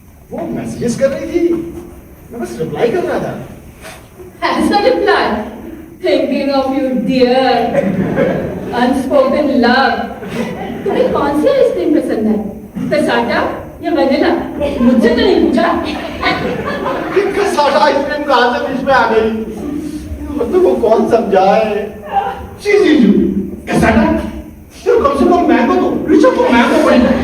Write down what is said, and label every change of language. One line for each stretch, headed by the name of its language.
Hindi: वो मैसेजेस कर रही थी, मैं बस रिप्लाई कर रहा था।
English: As a reply, thinking of you, dear. Unspoken love.
Hindi: तुम्हें कौन सी आइसक्रीम पसंद है? कसाटा या वनीला? मुझसे तो नहीं पूछा। कसाटा आइसक्रीम कहाँ से बीच में आ गई? मतलब वो कौन समझाए? चीज़ कसाटा? तो कम से कम मैंगो तो, रिचो को मैंगो पड़ी।